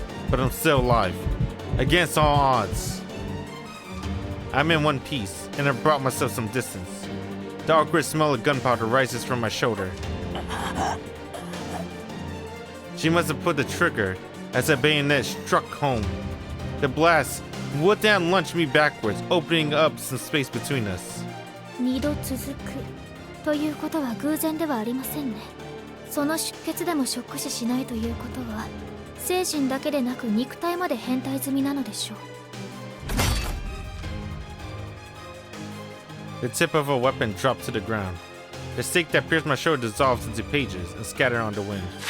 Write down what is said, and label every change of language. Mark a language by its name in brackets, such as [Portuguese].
[English] But I'm still alive. Against all odds. I'm in one piece, and I brought myself some distance. The awkward smell of gunpowder rises from my shoulder. She must have put the trigger as a bayonet struck home. The blast would then launch me backwards, opening up some space between us. [Japanese] 2度続くということは偶然ではありませんね。その出血でもショック死しないということは精神だけでなく肉体まで変態済みなのでしょう。 [English] The tip of a weapon dropped to the ground. The stake that pierced my shoulder dissolves into pages and scattered on the wind.